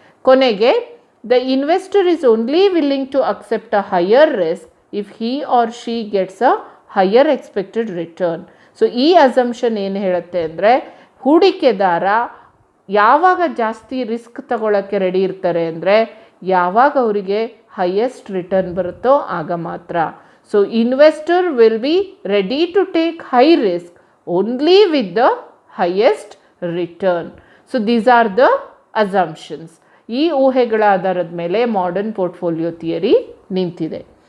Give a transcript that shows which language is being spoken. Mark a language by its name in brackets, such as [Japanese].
[Kannada] ಕೊನೆಗೆ [English] The investor is only willing to accept a higher risk if he or she gets a higher expected return. [Kannada] So ಈ assumption ಏನು ಹೇಳುತ್ತೆ ಅಂದರೆ, ಹೂಡಿಕೆದಾರ ಯಾವಾಗ ಜಾಸ್ತಿ ರಿಸ್ಕ್ ತಗೊಳ್ಳೋಕ್ಕೆ ರೆಡಿ ಇರ್ತಾರೆ ಅಂದರೆ ಯಾವಾಗ ಅವರಿಗೆ ಹೈಯೆಸ್ಟ್ ರಿಟರ್ನ್ ಬರುತ್ತೋ ಆಗ ಮಾತ್ರ. [English] So investor will be ready to take high risk only with the highest return. So these are the assumptions. [Kannada] ಈ ಊಹೆಗಳ ಆಧಾರದ ಮೇಲೆ ಮಾಡರ್ನ್ ಪೋರ್ಟ್ಫೋಲಿಯೋ ಥಿಯರಿ ನಿಂತಿದೆ.